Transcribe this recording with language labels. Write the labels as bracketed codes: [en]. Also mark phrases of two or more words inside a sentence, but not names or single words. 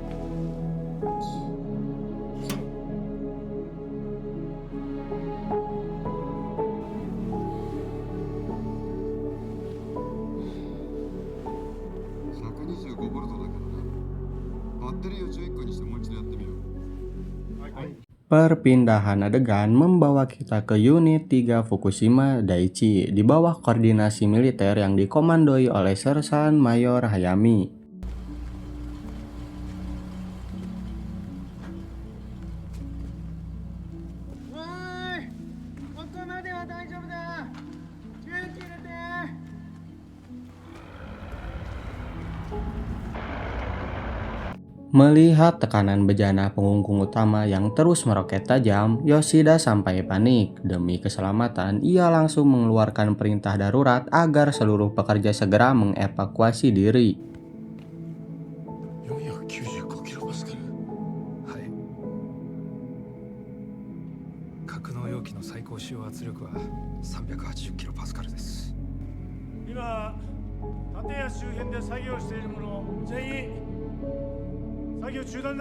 [ja] 125 ボルトだけどな。バッテリーを11個にしてもう一度やってみよう。 [id] Perpindahan adegan membawa kita ke unit 3 Fukushima Daiichi di bawah koordinasi militer yang dikomandoi oleh Sersan Mayor Hayami. [ja] ここまでは大丈夫だ。重機入れて。 [id] Melihat tekanan bejana pengungkung utama yang terus meroket tajam, Yoshida sampai panik. Demi keselamatan, ia langsung mengeluarkan perintah darurat agar seluruh pekerja segera mengevakuasi diri. [ja] 495 キロパスカル。はい。格納容器の最高使用圧力は380キロパスカルです。今、建屋周辺で作業している者全員作業中断だ。